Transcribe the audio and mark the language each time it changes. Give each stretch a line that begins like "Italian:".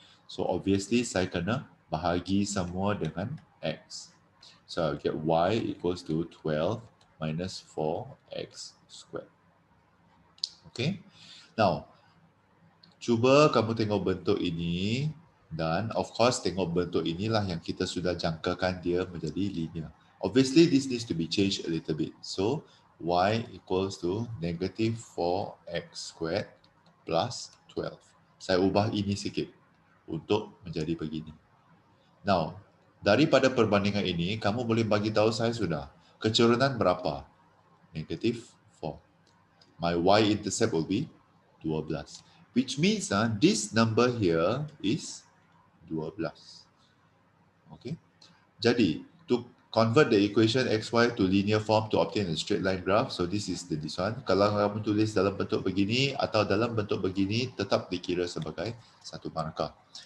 English: So obviously
Malay: saya kena bahagi semua dengan x.
English: So I'll get y equals to 12 minus 4x squared. Okay.
Malay: Now, cuba kamu tengok bentuk ini, dan
English: of course
Malay: tengok bentuk inilah yang kita sudah jangkakan dia menjadi linear.
English: Obviously this needs to be changed a little bit. So y equals to negative 4x squared plus 12.
Malay: Saya ubah ini sikit untuk menjadi begini. Now, daripada perbandingan ini, kamu boleh bagi tahu saya sudah kecerunan berapa?
English: Negative 4. My y-intercept will be 12. Which means this number here is 12. Okay. Jadi, to convert the equation xy to linear form to obtain a straight line graph, so this is this one.
Malay: Kalau kamu tulis dalam bentuk begini atau dalam bentuk begini, tetap dikira sebagai satu markah.